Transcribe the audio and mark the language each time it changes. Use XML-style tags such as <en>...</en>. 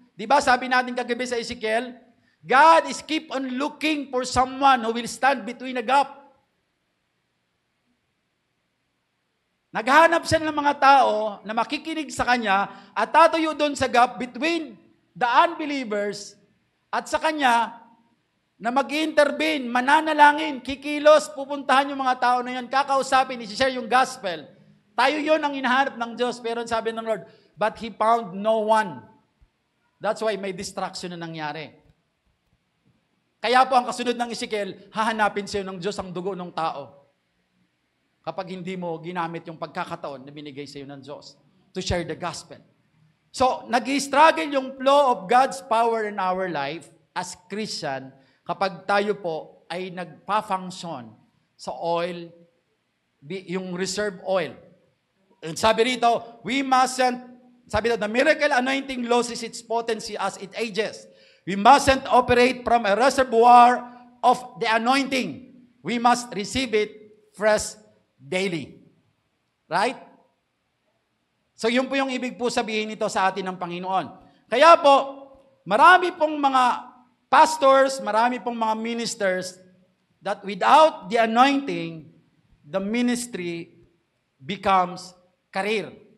<tl>Di ba sabi natin kagabi sa Ezekiel,</tl> <en>God is keep on looking for someone who will stand between the gap.</en> <tl>Naghahanap siya ng mga tao na makikinig sa Kanya at tatayo doon sa gap between the unbelievers at sa Kanya na mag-intervene, mananalangin, kikilos, pupuntahan yung mga tao na yan, kakausapin, isi-share yung gospel. Tayo yon ang hinahanap ng Diyos. Pero sabi ng Lord,</tl> <en>but He found no one. That's why</en> <tl>may distraction na nangyari. Kaya po ang kasunod ng Ezekiel, hahanapin sa'yo ng Diyos ang dugo ng tao. Kapag hindi mo ginamit yung pagkakataon na binigay sa iyo ng Diyos</tl> <en>to share the gospel.</en> <tl>So, nag-i-struggle yung</tl> <en>flow of God's power in our life as Christian</en> <tl>kapag tayo po ay nagpa-function sa oil, yung reserve oil.</tl> <en>And</en> <tl>sabi rito, sabi rito,</tl> <en>the miracle anointing loses its potency as it ages. We mustn't operate from a reservoir of the anointing. We must receive it fresh daily. Right?</en> <tl>So yun po yung ibig po sabihin nito sa atin ng Panginoon. Kaya po, marami pong mga</tl> <en>pastors, marami pong mga ministers that without the anointing, the ministry becomes career.</en>